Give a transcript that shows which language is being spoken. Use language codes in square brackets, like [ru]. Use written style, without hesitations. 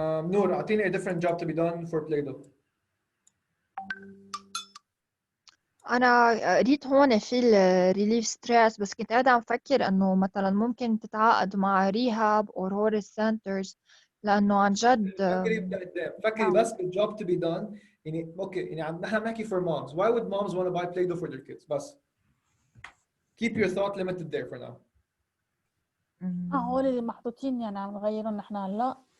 [ar] نور أعطيني [en] a different job to be done [ar] for Play-Doh. أنا قريت هون في الريليف ستريس، بس كنت قاعدة عم فكر إنه مثلا ممكن تتعاقد مع ريهاب أو هورس سنترز، لأنه عن جد فكري لقدام، فكري بس بالجوب to be done. يعني اوكي يعني نحن بنحكي [en] for moms. Why would moms want to buy Play-Doh for their kids? بس keep your thought limited there for now. [ar] هول اللي محطوطين يعني عم نغيرهم نحن هلا.